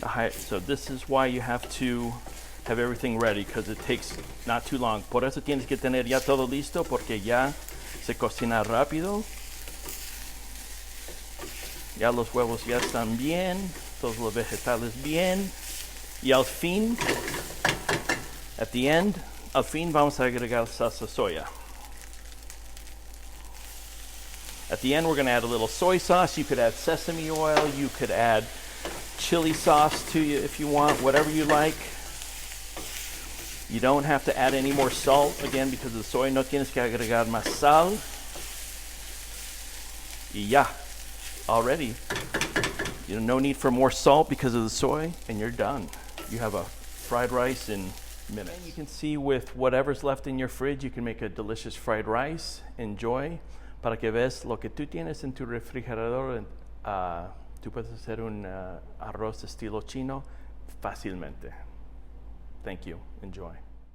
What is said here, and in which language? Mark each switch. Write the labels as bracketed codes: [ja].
[en] So this is why you have to have everything ready because it takes not too long. [es] Por eso tienes que tener ya todo listo porque ya se cocina rápido. Ya los huevos ya están bien, todos los vegetales bien. Y al fin, [en] at the end, [es] al fin vamos a agregar salsa soya. [en] At the end, we're going to add a little soy sauce. You could add sesame oil. You could add chili sauce to you if you want, whatever you like. You don't have to add any more salt, again, because of the soy. [es] No tienes que agregar más sal. Y ya, [en] already. You know, no need for more salt because of the soy, and you're done. You have a fried rice in minutes. And you can see with whatever's left in your fridge, you can make a delicious fried rice. Enjoy. [es] Para que veas lo que tú tienes en tu refrigerador, tú puedes hacer un arroz estilo chino fácilmente. [en] Thank you. Enjoy.